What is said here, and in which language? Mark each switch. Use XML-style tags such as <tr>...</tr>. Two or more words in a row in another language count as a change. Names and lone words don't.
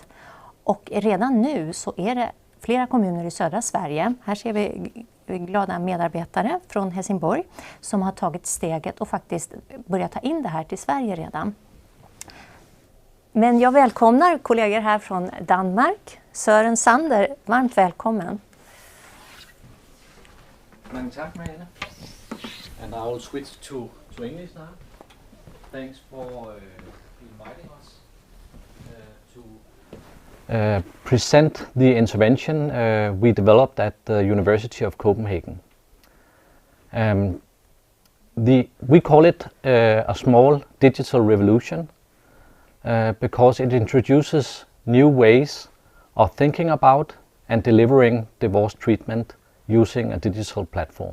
<sv>Och redan nu så är det flera kommuner i södra Sverige, här ser vi glada medarbetare från Helsingborg som har tagit steget och faktiskt börjat ta in det här till Sverige redan. Men jag välkomnar kollegor här från Danmark. Søren Sander, varmt välkommen.</sv> <da>Mange tak, Marianne.</da> <en>And I will switch to English now. Thanks for inviting us to present the intervention we developed at the University of Copenhagen. We call it a small digital revolution because it introduces new ways of thinking about and delivering divorce treatment using a digital platform.</en>